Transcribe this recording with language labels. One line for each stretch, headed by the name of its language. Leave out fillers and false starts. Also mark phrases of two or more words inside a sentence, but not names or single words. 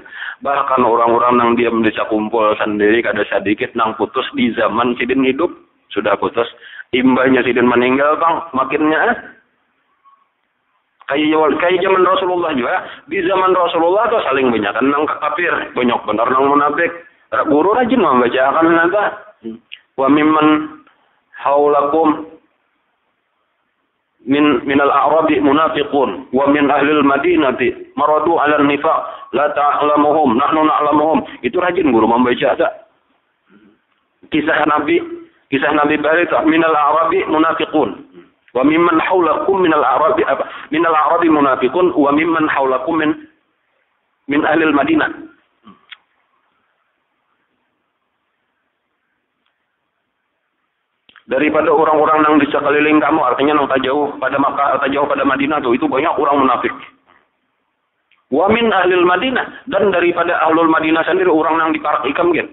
Banjar: Bahkan orang-orang nang diam desa kumpul sendiri kada sedikit nang putus di zaman sidin hidup sudah putus. Imbahnya sidin meninggal bang makinnya kayak zaman Rasulullah juga di zaman Rasulullah tuh saling banyak nang kafir banyak benar nang munafik guru rajin membacakan nanti
Arabic: وممن حولكم من الأعراب منافقون ومن أهل المدينة مردوا على النفاق لا تعلمهم نحن نعلمهم
Banjar: itu rajin guru membaca kisah Nabi Bari itu
Arabic: من الأعراب منافقون. وممن حولكم من الأعراب منافقون وممن حولكم من أهل المدينة.
Banjar: Daripada orang-orang yang di sekeliling kamu, artinya yang tak jauh pada Makkah, tak jauh pada Madinah tuh, itu banyak orang munafik.
Arabic: ومن أهل المدينة,
Banjar: dan daripada ahlul Madinah sendiri orang yang ditarakikam gitu.